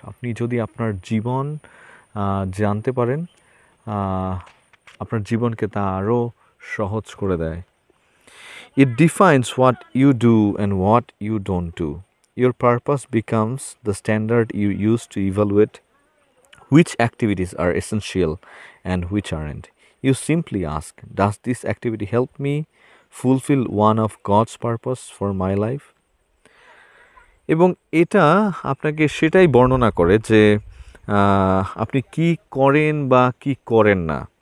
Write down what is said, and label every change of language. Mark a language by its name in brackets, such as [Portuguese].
[Bangla] আপনি যদি আপনার জীবন জানতে পারেন, আহ, আপনার জীবনকে তা আরও সহজ করে দেয়। [English] It defines what you do and what you don't do. Your purpose becomes the standard you use to evaluate which activities are essential and which aren't. You simply ask, does this activity help me fulfill one of God's purpose for my life? [Bangla] এবং এটা আপনাকে সেটাই বর্ণনা করে যে আপনি কি করেন বা কি করেন না।